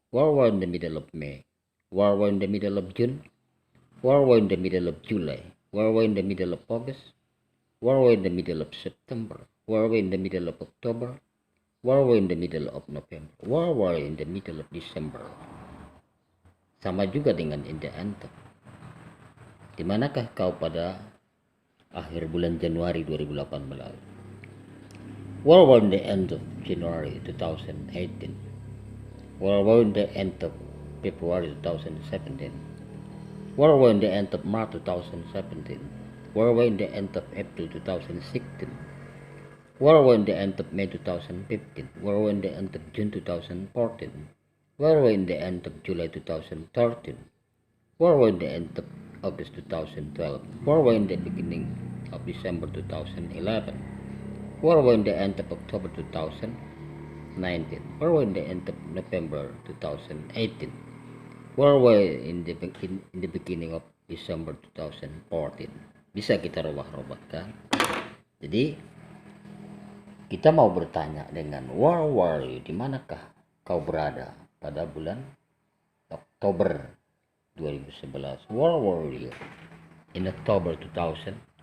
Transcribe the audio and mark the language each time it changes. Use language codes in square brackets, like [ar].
[en] Where were you in the middle of May? Where were you in the middle of June? Where were you in the middle of July? Where were you in the middle of August? Where were you in the middle of September? Where were you in the middle of October? Where were you in the middle of November? Where were you in the middle of December? [id] Sama juga dengan [en] in the end of. [id] Di manakah kau pada akhir bulan Januari 2018? [en] Where were you in the end of January 2018? Where were you in the end of February 2017? Where were you in the end of March 2017? Where were you in the end of April 2016? Where were you in the end of May 2015? Where were you in the end of June 2014? Where were you in the end of July 2013? Where were you in the end of August 2012? Where were you in the beginning of December 2011? Where were you in the end of October 2019? Where were you in the end of November 2018? Where were you in the beginning of December 2014? [id] Bisa kita rubah-rubahkan. Jadi kita mau bertanya dengan [en] where were you, [id] di manakah kau berada pada bulan Oktober 2011? [en] Where were you in October 2011?